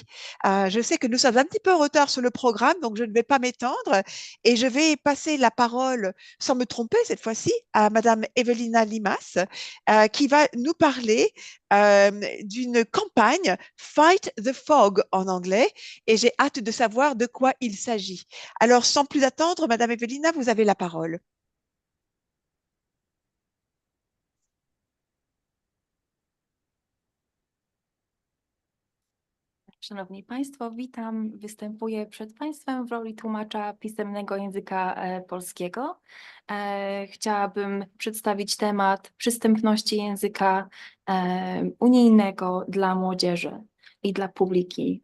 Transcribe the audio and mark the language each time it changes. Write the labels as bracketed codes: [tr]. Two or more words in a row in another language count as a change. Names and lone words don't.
[fr] Je sais que nous sommes un petit peu en retard sur le programme, donc je ne vais pas m'étendre et je vais passer la parole, sans me tromper cette fois-ci, à Madame Evelina Limas. qui va nous parler d'une campagne Fight the Fog en anglais, et j'ai hâte de savoir de quoi il s'agit. Alors, sans plus attendre, Madame Ewelina, vous avez la parole. [pl] Szanowni Państwo, witam. Występuję przed Państwem w roli tłumacza pisemnego języka polskiego. Chciałabym przedstawić temat przystępności języka unijnego dla młodzieży i dla publiki.